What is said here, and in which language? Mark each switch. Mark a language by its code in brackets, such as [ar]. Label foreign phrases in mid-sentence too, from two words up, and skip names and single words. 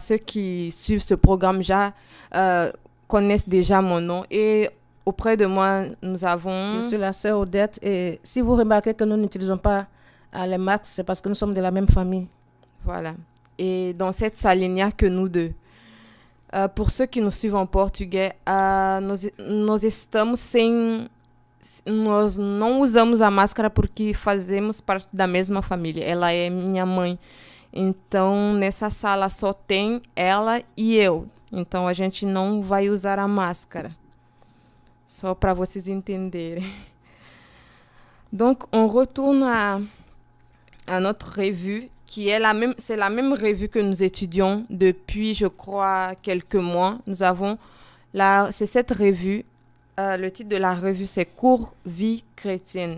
[fr] Ceux qui suivent ce programme connaissent déjà mon nom. Et auprès de moi, nous avons... Je suis la sœur Odette. Et si vous remarquez que nous n'utilisons pas les maths, c'est parce que nous sommes de la même famille. Voilà. Et dans cette salle, il n'y a que nous deux. Pour ceux qui nous suivent en portugais, [pt] nós estamos sem... Nós não usamos a máscara porque fazemos parte da mesma família. Ela é minha mãe. Então, nessa sala só tem ela e eu. Então, a gente não vai usar a máscara. Só para vocês entenderem. [fr] Donc, on retourne à notre revue, qui est c'est la même revue que nous étudions depuis, je crois, quelques mois. C'est cette revue. Le titre de la revue, c'est Cours Vie chrétienne.